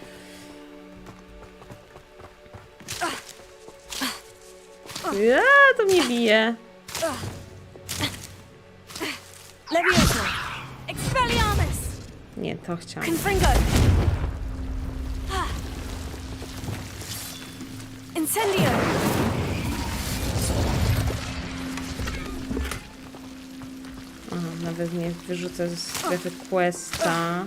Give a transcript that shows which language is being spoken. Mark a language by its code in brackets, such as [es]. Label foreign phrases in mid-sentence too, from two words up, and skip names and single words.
[pl] Ja, to mnie bije. Leviosa. Expelliarmus. Nie, to chciałam. Confringo. Incendio. Nawet mnie wyrzuca ze strefy questa.